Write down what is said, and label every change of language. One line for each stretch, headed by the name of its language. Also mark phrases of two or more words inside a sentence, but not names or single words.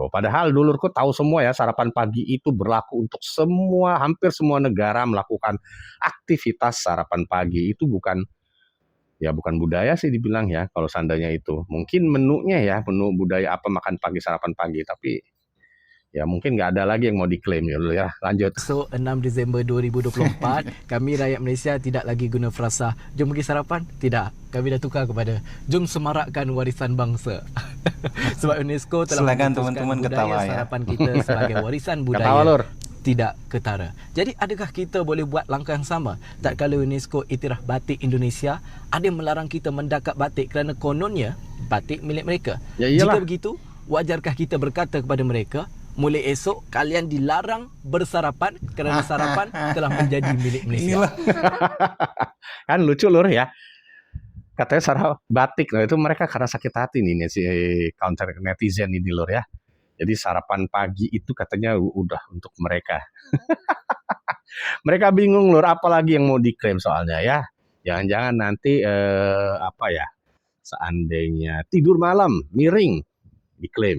Indonesian: Padahal dulurku tahu semua ya, sarapan pagi itu berlaku untuk hampir semua negara melakukan aktivitas sarapan pagi. Itu bukan budaya sih dibilang ya, kalau seandainya itu. Mungkin menunya ya, menu budaya apa makan pagi, sarapan pagi. Tapi ya mungkin nggak ada lagi yang mau diklaim ya. Lanjut.
Malay: So, 6 Disember 2024, kami rakyat Malaysia tidak lagi guna frasa jom pergi sarapan. Tidak, kami dah tukar kepada jom semarakkan warisan bangsa. Sebab UNESCO telah
Indonesian: Silakan
Malay: memutuskan
Indonesian: teman-teman
Malay: budaya
Indonesian: ketawa ya.
Malay: sarapan kita sebagai warisan
Indonesian: Ketawa
Malay: budaya
Indonesian: lur.
Malay: tidak ketara. Jadi adakah kita boleh buat langkah yang sama? Tak kala UNESCO iktiraf batik Indonesia, ada yang melarang kita mendakap batik kerana kononnya batik milik mereka.
Indonesian: Ya iyalah.
Malay: Jika begitu, wajarkah kita berkata kepada mereka, mulai esok kalian dilarang bersarapan kerana sarapan telah menjadi milik Malaysia.
Indonesian: Kan lucu lur ya. Katanya sarap batik, nah itu mereka karena sakit hati nih si
English: counter netizen
Indonesian: ini lur ya. Jadi sarapan pagi itu katanya udah untuk mereka. Mereka bingung lur, apalagi yang mau diklaim soalnya ya. Jangan-jangan nanti seandainya tidur malam miring diklaim.